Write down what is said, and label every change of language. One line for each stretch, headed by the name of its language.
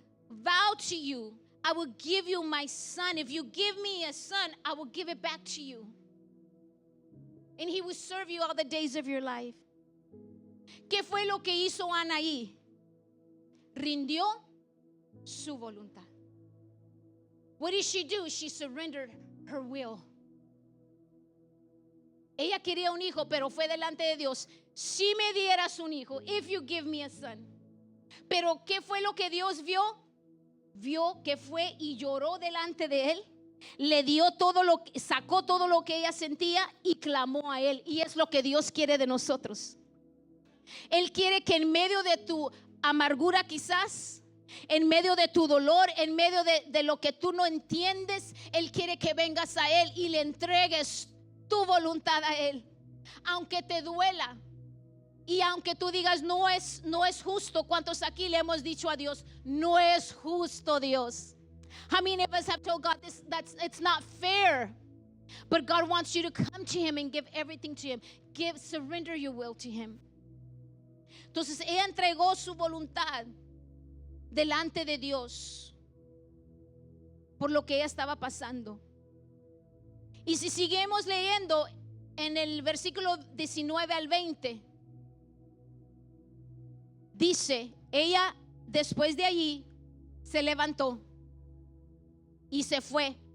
English: vow to you, I will give you my son. If you give me a son, I will give it back to you. And he will serve you all the days of your life.
Spanish: ¿Qué fue lo que hizo Ana ahí? Rindió su voluntad.
English: What did she do? She surrendered her will.
Spanish: Ella quería un hijo, pero fue delante de Dios. Si me dieras un hijo,
English: if you give me a son.
Spanish: Pero ¿qué fue lo que Dios vio? Vio que fue y lloró delante de él. Le dio todo lo que, sacó todo lo que ella sentía y clamó a él. Y es lo que Dios quiere de nosotros. Él quiere que en medio de tu amargura quizás, en medio de tu dolor, en medio de lo que tú no entiendes, Él quiere que vengas a Él y le entregues tu voluntad a Él. Aunque te duela y aunque tú digas no es justo. ¿Cuántos aquí le hemos dicho a Dios, no es justo, Dios?
English: How many of us have told God it's not fair? But God wants you to come to Him and give everything to Him. Surrender your will to Him.
Spanish: Entonces ella entregó su voluntad delante de Dios por lo que ella estaba pasando. Y si seguimos leyendo en el versículo 19 al 20, dice, ella después de allí se levantó y se fue.